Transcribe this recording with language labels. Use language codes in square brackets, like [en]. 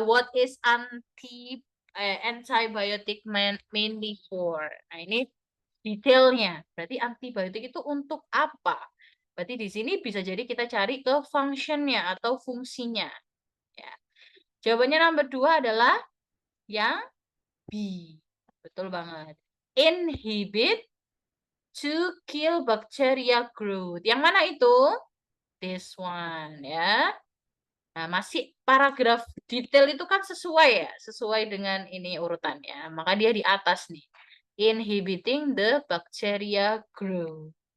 [en] What is antibiotic mainly for? [id] Nah, ini detailnya. Berarti antibiotik itu untuk apa? Berarti di sini bisa jadi kita cari ke functionnya atau fungsinya. Ya. Jawabannya nomor 2 adalah yang B. Betul banget. [en] Inhibit to kill bacteria growth. [id] Yang mana itu? [en] This one [id] ya. Nah, masih paragraf detail itu kan sesuai ya, sesuai dengan ini urutannya. Maka dia di atas nih. [en] Inhibiting the bacteria growth.